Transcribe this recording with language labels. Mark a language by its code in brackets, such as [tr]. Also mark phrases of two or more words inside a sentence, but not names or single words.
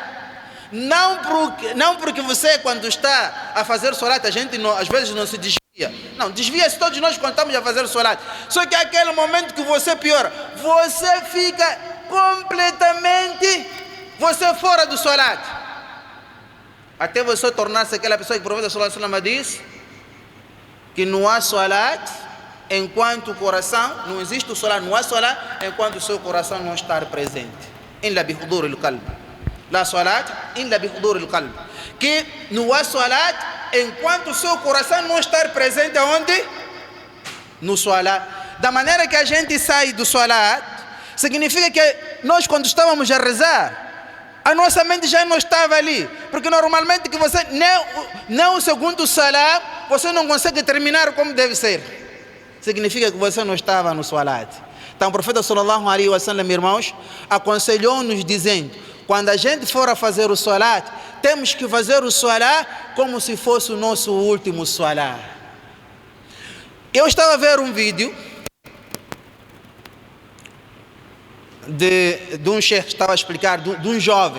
[pt] Não porque você quando está a fazer o salat, a gente não, às vezes não se desvia. Não, desvia-se todos nós quando estamos a fazer o salat. Só que aquele momento que você piora, você fica completamente fora do salat. Até você tornar-se aquela pessoa que o profeta [ar] صلى الله عليه وسلم [pt] diz que não há salat enquanto o coração, não existe o salat, não há salat enquanto o seu coração não estar presente. [ar] إلا بحضور القلب. لا صلاة إلا بحضور القلب. [pt] Que não há salat enquanto o seu coração não estar presente aonde? No salat. Da maneira que a gente sai do salat, significa que nós quando estávamos a rezar, a nossa mente já não estava ali, porque normalmente que você nem o segundo salat você não consegue terminar como deve ser. Significa que você não estava no salat. Então o profeta [ar] صلى الله عليه وسلم, [pt] irmãos, aconselhou-nos dizendo: quando a gente for a fazer o salat, temos que fazer o salat como se fosse o nosso último salat. Eu estava a ver um vídeo de um chefe que estava a explicar, de um jovem.